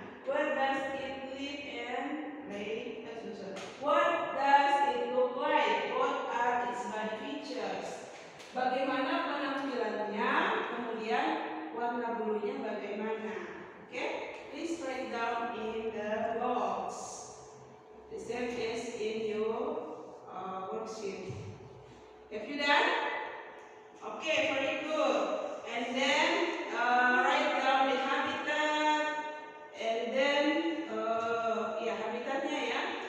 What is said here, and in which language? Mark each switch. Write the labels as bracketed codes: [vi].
[en] Where does it live and lay? What does it look like? What are its body features? [id] Bagaimana penampilannya? Kemudian warna bulunya bagaimana? [en] Okay, please write down in the box. The same is in your worksheet. Have you done? Okay, very good. And then write down the habitat, and then [id] habitatnya ya.